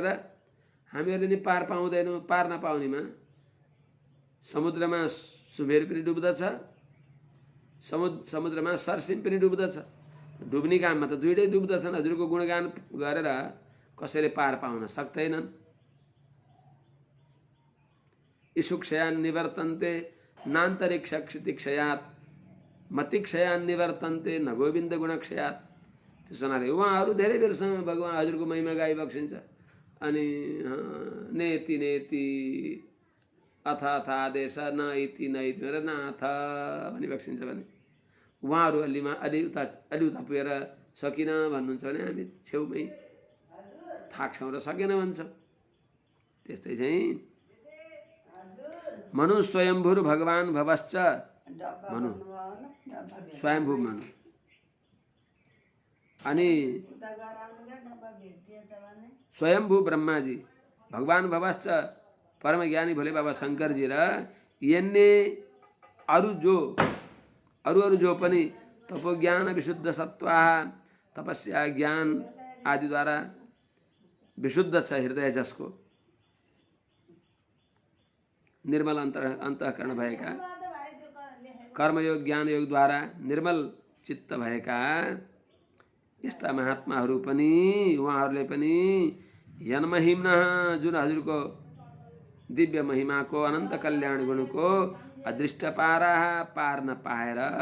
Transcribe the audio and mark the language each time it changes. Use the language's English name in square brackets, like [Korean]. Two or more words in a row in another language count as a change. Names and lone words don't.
[Nepali] हामीहरूले नि पार पाउँदैनौँ। पार नपाउनेमा समुद्रमा सुबेर पनि डुब्दछ, समुद्रमा सरसिम पनि डुब्दछ। डुब्ने काममा त दुईटै डुब्दछन्। हजुरको गुणगान गरेर कसैले पार पाउन सक्दैनन्। [Sanskrit] इषुक्षयान् निवर्तन्ते नान्तरिक्ष क्षितिक्षयात् मतिक्षयान् निवर्तन्ते न गोविन्द गुणक्षयात्। [Nepali] त्यसो हुनाले उहाँहरू धेरै बेरसम्म भगवान हजुरको महिमा गाइबक्सिन्छ। अनि [Sanskrit] नेति नेति अथ अथ आदेश न इति न इति [Nepali] भनेर नाथ भनिबक्सिन्छ भने उहाँहरू अलि उता पुगेर सकिन भन्नुहुन्छ भने हामी छेउमै थाक्छौँ र सकेन भन्छौँ। त्यस्तै चाहिँ [Sanskrit] मनु स्वयंभूर भगवान भवश्च, मनु स्वयंभू मनु [Nepali] अनि स्वयंभू ब्रह्माजी [Sanskrit] भगवान भवश्च [Nepali] परम ज्ञानी भोले बाबा शंकर जी र यन्ने अरु जो पनि [Sanskrit] तपो ज्ञान विशुद्ध सत्वा [Nepali] तपस्या ज्ञान आदि द्वारा विशुद्ध छ हृदय जसको निर्मल अंतःकरण भएका कर्मयोग ज्ञान योग द्वारा निर्मल चित्त भएका यस्ता महात्माहरू पनि उहाँहरूले पनि [Sanskrit] यन महिम्न [Nepali] जुन हजुरको दिव्य महिमाको अनन्त कल्याण गुणको अदृष्ट पारा पार नपाएर